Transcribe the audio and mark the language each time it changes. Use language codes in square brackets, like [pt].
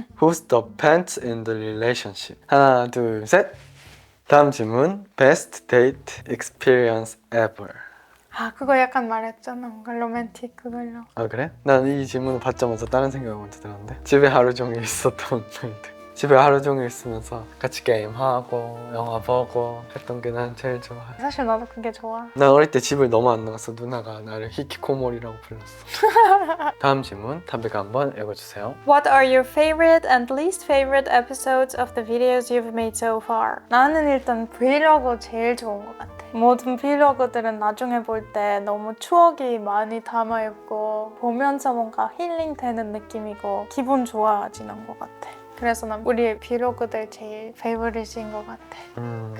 [en] Who's the pants in the relationship? [ko] 하나, 둘, 셋! 다음 질문. [en] Best date experience ever. [ko] 그거 약간 말했잖아. 뭔가 로맨틱 그걸로. 아 그래? 난 이 질문을 받자마자 다른 생각이 먼저 들었는데, 집에 하루 종일 있었던 일들. 집에 하루 종일 있으면서 같이 게임하고 영화 보고 했던 게 난 제일 좋아. 사실 나도 그게 좋아. 난 어릴 때 집을 너무 안 나가서 누나가 나를 히키코모리라고 불렀어. 다음 질문 탑이가 한번 읽어주세요. [en] What are your favorite and least favorite episodes of the videos you've made so far? [ko] 나는 일단 브이로그 제일 좋은 것 같아. 모든 브이로그들은 나중에 볼 때 너무 추억이 많이 담아있고 보면서 뭔가 힐링되는 느낌이고 기분 좋아지는 것 같아. 그래서 난 우리 브이로그들 제일 페이보릿인 것 같아.